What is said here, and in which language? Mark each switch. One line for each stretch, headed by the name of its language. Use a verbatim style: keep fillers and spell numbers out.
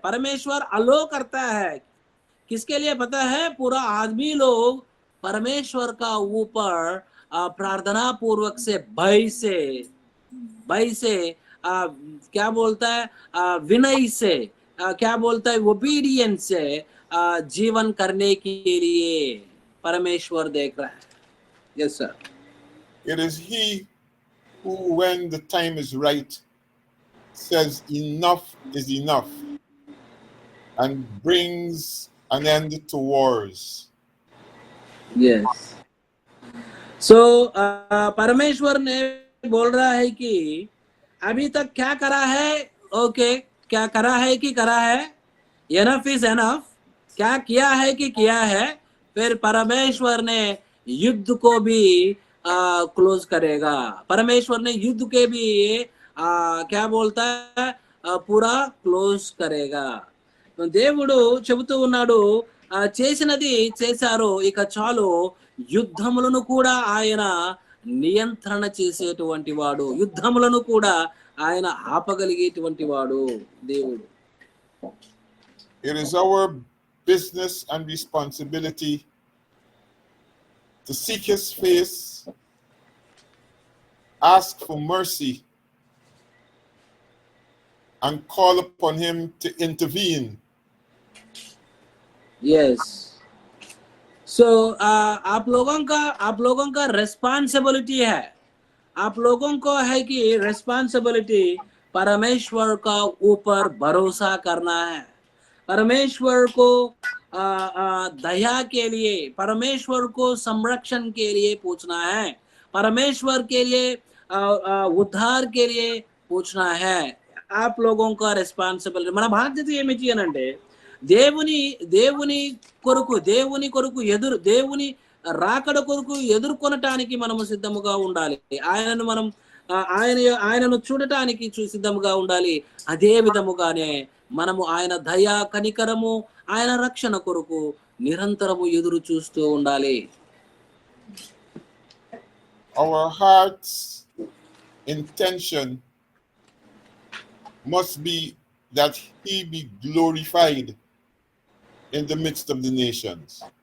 Hindi: परमेश्वर अलो करता है, किसके लिए पता है, पूरा आदमी लोग परमेश्वर का ऊपर प्रार्थना पूर्वक से भय से भय से आ, क्या बोलता है आ, विनय से आ, क्या बोलता है ओबीडियंस से आ, जीवन करने के लिए परमेश्वर देख रहा है।
English: Yes sir. It is he who, when the time is right, says enough is enough and brings an end to wars. Yes.
Hindi: So uh, परमेश्वर ने बोल रहा है कि अभी तक क्या करा है, ओके क्या करा है कि करा है, एनफ इज एनफ, क्या किया है कि किया है। फिर परमेश्वर ने युद्ध को भी आ, क्लोज करेगा। परमेश्वर ने युद्ध के भी आ, क्या बोलता है आ, पूरा क्लोज करेगा।
Telugu: దేవుడు చెబుతూ ఉన్నాడు ఆ చేసినది చేశారు, ఇక చాలు, యుద్ధములను కూడా ఆయన నియంత్రణ చేసేటువంటి వాడు, యుద్ధములను కూడా ఆయన ఆపగలిగేటువంటి వాడు దేవుడు.
English: It is our business and responsibility to seek his face, ask for mercy, and call upon him to intervene. Yes.
Hindi: So so, uh, आप लोगों का आप लोगों का रेस्पॉन्सिबिलिटी है, आप लोगों को है कि रेस्पॉन्सिबिलिटी परमेश्वर का ऊपर भरोसा करना है, परमेश्वर को uh, uh, दया के लिए, परमेश्वर को संरक्षण के लिए पूछना है, परमेश्वर के लिए uh, uh, उद्धार के लिए पूछना है। आप लोगों का रेस्पॉन्सिबिलिटी
Telugu: मन బాధ్యత ఏమిటి అని అంటే దేవుని దేవుని కొరకు దేవుని కొరకు ఎదురు దేవుని రాకడ కొరకు ఎదుర్కొనటానికి మనము సిద్ధముగా ఉండాలి. ఆయనను మనం ఆయన ఆయనను చూడటానికి సిద్ధముగా ఉండాలి. అదే విధముగానే మనము ఆయన దయా కనికరము ఆయన రక్షణ కొరకు నిరంతరము ఎదురు చూస్తూ ఉండాలి.
English: Our heart's intention must be that he be glorified in the midst of the nations.